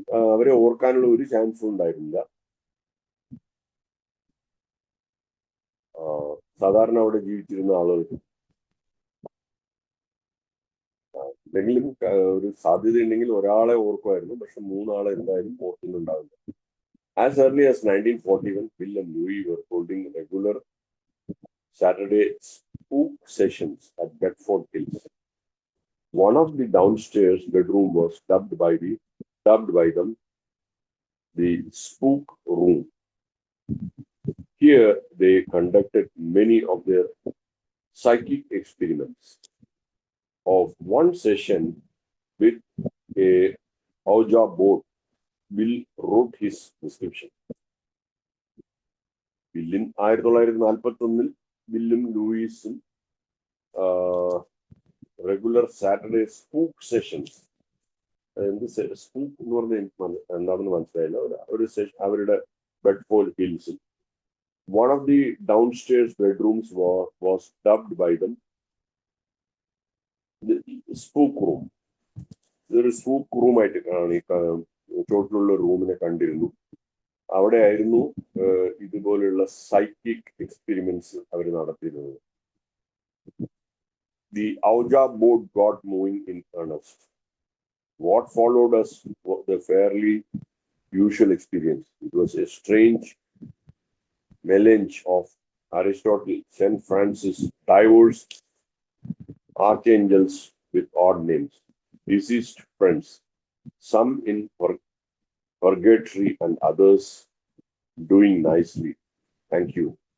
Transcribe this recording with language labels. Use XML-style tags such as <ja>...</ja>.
<ml>അവരെ ഓർക്കാനുള്ള ഒരു ചാൻസും ഉണ്ടായിരുന്നില്ല. സാധാരണ അവിടെ ജീവിച്ചിരുന്ന ആളുകൾക്ക് എന്തെങ്കിലും ഒരു സാധ്യത ഉണ്ടെങ്കിൽ ഒരാളെ ഓർക്കുമായിരുന്നു, പക്ഷെ 3 ആളെ എന്തായാലും ഓർക്കുന്നുണ്ടാവില്ല.</ml> <en>As early as 1941, Bill and Louis were holding regular Saturday spook sessions at Bedford Hills. One of the downstairs bedroom was dubbed by them the spook room. Here they conducted many of their psychic experiments. Of one session with a Ouija board, Bill wrote his description.</en> <ml>ബില്ലിൻ 1941 ബില്ലും ലൂയിസും regular Saturday സ്പൂക്ക് sessions, സ്പൂക്ക് എന്ന് പറഞ്ഞാൽ എനിക്ക് എന്താണെന്ന് മനസ്സിലായില്ല, ഒരു session അവരുടെ</ml> <en>Bedford Hills. One of the downstairs bedrooms was dubbed by them the spook room.</en> <ml>ഇതൊരു സ്പൂക്ക് റൂമായിട്ട് ആണ് ഈ ചോട്ടിലുള്ള റൂമിനെ കണ്ടിരുന്നു. അവിടെ ആയിരുന്നു ഇതുപോലെയുള്ള സൈക്കിക് എക്സ്പെരിമെന്റ്സ് അവർ നടത്തിയിരുന്നത്.</ml> <en>The Ouija board got moving in earnest. What followed us was the fairly usual experience. It was a strange melange of Aristotle, St. Francis, diverse archangels with odd names, deceased friends, some in purgatory and others doing nicely. Thank you.</en>